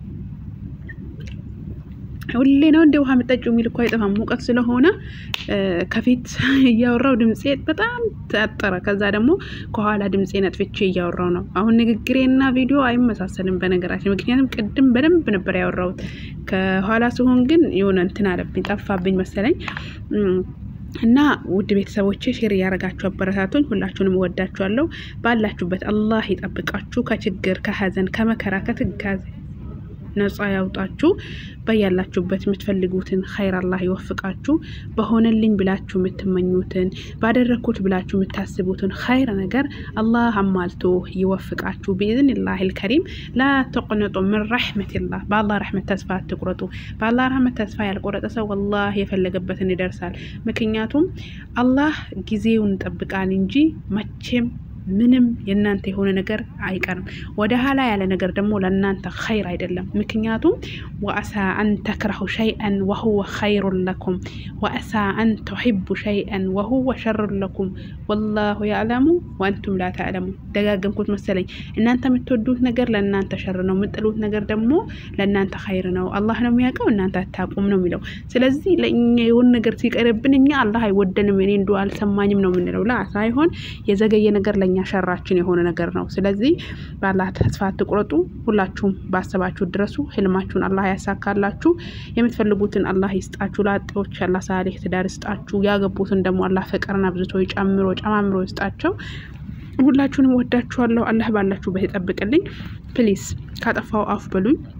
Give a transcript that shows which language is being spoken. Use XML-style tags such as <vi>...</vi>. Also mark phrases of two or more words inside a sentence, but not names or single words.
<am>ሁሌ ነው እንደ ውሃ መጠጭው የሚል እኮ አይጠፋም ሙቀት ስለሆነ ከፊት ያወራው ድምጼ በጣም ተጣጣረ ከዛ ደግሞ ከኋላ ድምጼ ነጥፍቼ ያወራው ነው አሁን ንግግሬና ቪዲዮ አይመሳሰልም በነገራችን ምክንያቱም ቅድም በደንብ ነበር ያወራው ከኋላ ሲሆን ግን የሆነ እንትን አለብኝ ጠፋብኝ መሰለኝ እና ውድ ቤተሰቦቼ ሼር ያረጋችሁ አበረታቱኝ ሁላችሁንም ወዳችኋለሁ ባላችሁበት አላህ ይጠብቃችሁ ከችግር ከሐዘን ከመከራ ከትጋዝ ነፃ ያውጣችሁ በያላችሁበት የምትፈልጉትን ኸይር አላህ ይወፍቃችሁ በሆነልኝ ብላችሁ የምትመኙትን ባደረኩት ብላችሁ የምታስቡትን ኸይር ነገር አላህ አማልቶ ይወፍቃችሁ</am> <ar>باذنላህ الكريم لا تقنطوا من رحمه الله بالله رحمه</ar> <am>ተስፋ አትቁረጡ</am> <ar>بالله رحمه</ar> <am>ተስፋ ያልቆረጠ ሰው والله የፈለገበትን ይደርሳል ምክንያቱም አላህ ጊዜውን ጠብቃል እንጂ መቼም ምንም የናንተ የሆነ ነገር አይቀርም ወደ ሐላ ያለ ነገር ደግሞ ለናንተ ኸይር አይደለም ምክንያቱም</am> <ar>واسا ان تكرهوا شيئا وهو خير لكم واسا ان تحبوا شيئا وهو شر لكم والله يعلم وانتم لا تعلمون</ar> <am>ደጋግምኩት መሰለኝ እናንተ የምትወዱት ነገር ለናንተ ሸር ነው የምትጠሉት ነገር ደግሞ ለናንተ ኸይር ነው አላህ ነው የሚያውቀው እናንተ አታቁም ነው የሚለው ስለዚህ ለኛ የሆነ ነገር ሲቀርብን እኛ አላህ አይወደንም እኔ እንደው አልሰማኝም ነው የምንለው ላ ሳይሆን የዘገየ ነገር ለኛ ሸራችን የሆነ ነገር ነው ስለዚህ ባላህ ተስፋ አትቁረጡ ሁላችሁም ባሰባችሁ ድረሱ ህልማችሁን አላህ ያሳካላችሁ የምትፈልጉትን አላህ ይስጣችሁ ላጤዎች አላህ ሳሊህ ትዳር ይስጣችሁ ያገቡትን ደግሞ አላህ ፍቅርና ብዝቶ ይጨምሮ ጨማምሮ ይስጣቸው ሁላችሁንም ወዳችኋለሁ አላህ ባላችሁበት ይጠብቅልኝ ፕሊዝ ካጠፋው አፍ በሉኝ</am>